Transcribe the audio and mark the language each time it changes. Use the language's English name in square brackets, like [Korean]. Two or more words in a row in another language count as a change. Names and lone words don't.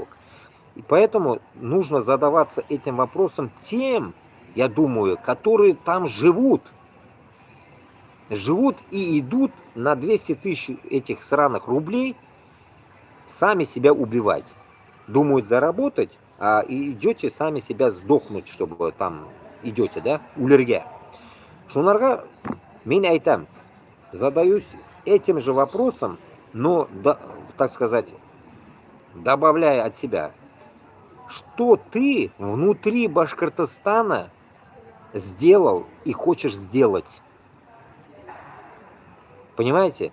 [Russian] И поэтому нужно задаваться этим вопросом тем, я думаю, которые там живут. Живут и идут на 200 тысяч этих сраных рублей сами себя убивать. Думают заработать, а идете сами себя сдохнуть, чтобы там идете, [Bashkir] да, улерге. Шунарга, мен айтам, [Russian] задаюсь этим же вопросом, но, так сказать, добавляя от себя, что ты внутри Башкортостана сделал и хочешь сделать. Понимаете?